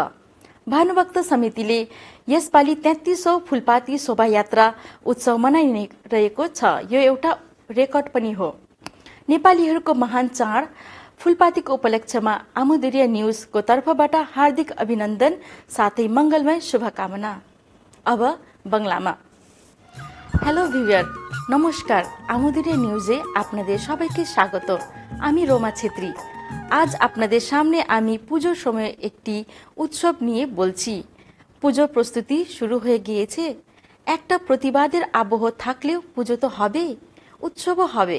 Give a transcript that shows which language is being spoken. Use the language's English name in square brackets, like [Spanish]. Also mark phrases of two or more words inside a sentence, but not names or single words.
[Nepali] भानुभक्त समितिले यसपालि 33औं फुलपाती शोभायात्रा उत्सव मनाइरहेको छ। यो एउटा रेकर्ड पनि हो। नेपालीहरूको महान चाड फुलपातीको उपलक्ष्यमा आमुदुरिया न्युजको तर्फबाट हार्दिक अभिनन्दन साथै मंगलमय शुभकामना। अब बंगलामा। हेलो [Bangla] ভিউয়ার নমস্কার। আমুদুরিয়া নিউজে আপনাদের সবাইকে স্বাগত। আমি রোমা ছেত্রী। আজ আপনাদের সামনে আমি পুজোর সময় একটি উৎসব নিয়ে বলছি। পুজোর প্রস্তুতি শুরু হয়ে গিয়েছে। একটা প্রতিবাদের আবহ থাকলেও পুজো তো হবে, উৎসবও হবে।